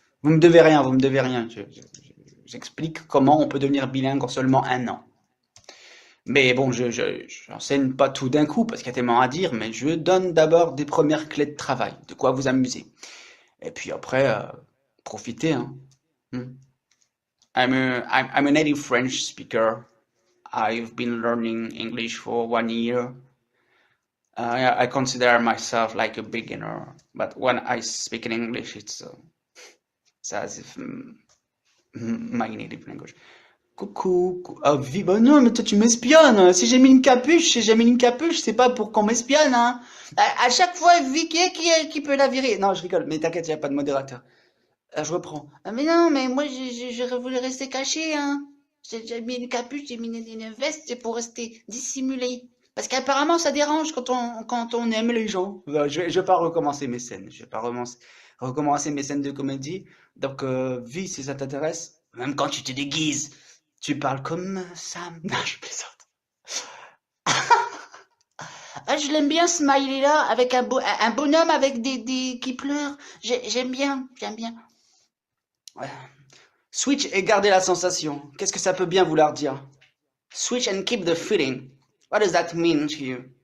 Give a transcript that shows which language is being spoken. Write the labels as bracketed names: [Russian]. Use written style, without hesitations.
[French] Vous me devez rien, vous me devez rien. J'explique comment on peut devenir bilingue en seulement un an. Mais bon, j'enseigne pas tout d'un coup parce qu'il y a tellement à dire, mais je donne d'abord des premières clés de travail, de quoi vous amuser. Et puis après, profitez, hein. Hmm. [English] I'm a native French speaker. I've been learning English for 1 year. I consider myself like a beginner, but when I speak in English, it's as if my native language. [French] Coucou, ah, bah non, mais toi tu m'espionnes. Si j'ai mis une capuche, c'est pas pour qu'on m'espionne, hein. À chaque fois, Vicky qui peut la virer. Non, je rigole, mais t'inquiète, y a pas de modérateur. Je reprends. Ah, mais non, mais moi j'aurais voulu rester caché, hein. J'ai mis une capuche, j'ai mis une veste, c'est pour rester dissimulé. Parce qu'apparemment ça dérange quand on aime les gens. Je vais pas recommencer mes scènes. Je vais pas recommencer mes scènes de comédie. Donc, vie, si ça t'intéresse, même quand tu te déguises, tu parles comme Sam. Non, je plaisante. Ah, je l'aime bien, ce smiley-là, avec un bonhomme avec qui pleure. J'aime bien. Ouais. Switch et garder la sensation. Qu'est-ce que ça peut bien vouloir dire? [English] Switch and keep the feeling. What does that mean to you?